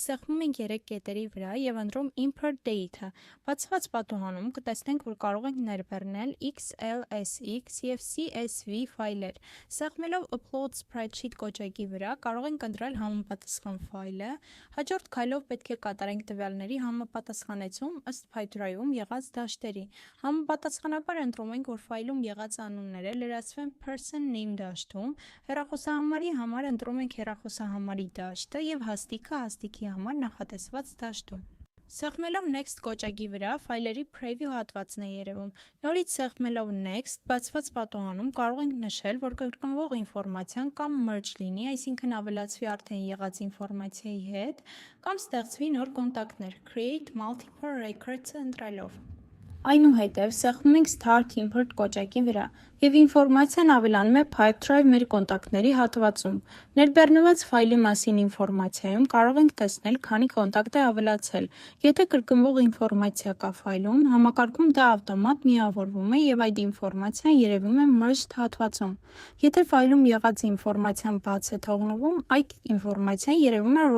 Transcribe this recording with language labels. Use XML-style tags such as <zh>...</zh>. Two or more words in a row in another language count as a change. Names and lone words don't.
<hy>սեղմում ենք 3 կետերի վրա եւ ընտրում</hy> <en>Import Data։</en> <hy>Բացված պատուհանում կտեսնենք, որ կարող ենք ներբեռնել XLSX եւ CSV ֆայլեր։ Սեղմելով</hy> <en>Upload Spreadsheet</en> <hy>կոճակի վրա կարող ենք ընտրել համապատասխան ֆայլը։ Հաջորդ քայլով պետք է կատարենք տվյալների համապատասխանեցում ըստ Pipedrive-ում եղած դաշտերի։ Համապատասխանաբար ընտրում ենք, որ ֆայլում եղած անունները լրացվեն</hy> <en>person name</en> <hy>դաշտում, հեռախոսահամարի համար ընտրում ենք հեռախոսահամարի դաշտը և հաստիքը հաստիքի համար նախատեսված դաշտում։ Սեղմելով Next կոճակի վրա ֆայլերի preview հատվածն է երևում։ Նորից սեղմելով Next, բացված պատուհանում կարող ենք նշել, որ կրկնվող ինֆորմացիան կամ merge լինի, այսինքն ավելացվի արդեն եղած ինֆորմացիայի հետ, կամ ստեղծվի նոր կոնտակտներ,</hy> <en>create multiple records</en> <hy>ընտրելով։ Այնուհետև սեղմում ենք</hy> <en>Start Import</en> <hy>կոճակի վրա և ինֆորմացիան ավելանում է Pipedrive մեր կոնտակտների հատվածում։ Ներբեռնված ֆայլի մասին ինֆորմացիայում կարող ենք տեսնել, քանի կոնտակտ է ավելացել։ Եթե կրկնվող ինֆորմացիա կա ֆայլում, համակարգում դա ավտոմատ միավորվում է և այդ ինֆորմացիան երևում է Merged հատվածում։ Եթե ֆայլում եղած ինֆորմացիան բաց է թողնվում, այդ ինֆորմացիան երևում է</hy>